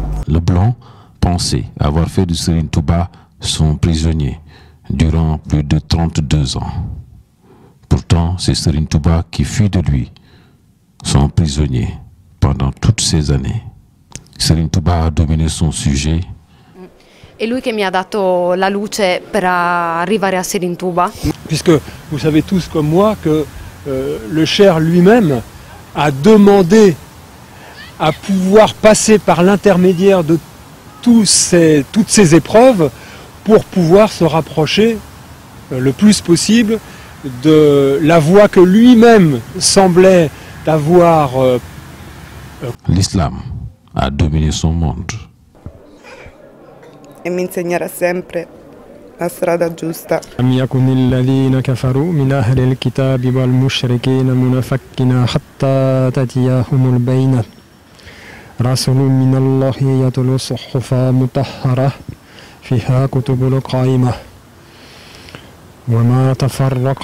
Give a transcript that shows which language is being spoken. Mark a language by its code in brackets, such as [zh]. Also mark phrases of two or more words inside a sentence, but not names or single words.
[fr] Le Blanc pensait avoir fait de Serigne Touba son prisonnier durant plus de 32 ans. Pourtant, c'est Serigne Touba qui fut de lui son prisonnier pendant toutes ces années. Serigne Touba a dominé son sujet. [it] È lui che mi ha dato la luce per arrivare a Serigne Touba. [fr] Puisque vous savez tous comme moi que le Cher lui-même a demandé à pouvoir passer par l'intermédiaire de toutes ces épreuves pour pouvoir se rapprocher le plus possible de la voie que lui-même semblait avoir. L'islam a dominé son monde. [it] E mi insegnerà sempre la strada giusta. [ar] لم يكن الذين كفروا من أهل الكتاب والمشركين منفكين حتى تأتيهم البينة رسول من الله يتلو صحفا مطهرة فيها كتب القائمة وما تفرق